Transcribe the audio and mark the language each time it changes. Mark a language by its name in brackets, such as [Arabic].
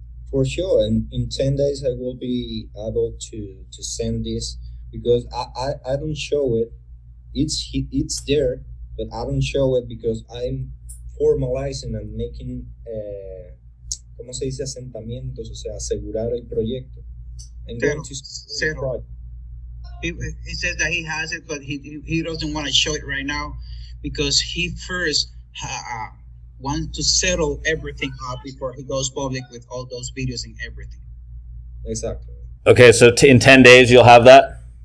[English] For sure, and in 10 days I will be able to send this because I don't show it. It's there, but I don't show it because I'm formalizing and making, [Spanish] ¿cómo se dice? Asentamientos, o sea, asegurar el proyecto. [English] I'm going to Settle. project. He says that he has it, but he doesn't want to show it right now because he first wants to settle everything up before he goes public with all those videos and everything. Exactly. Okay, so in 10 days you'll have that?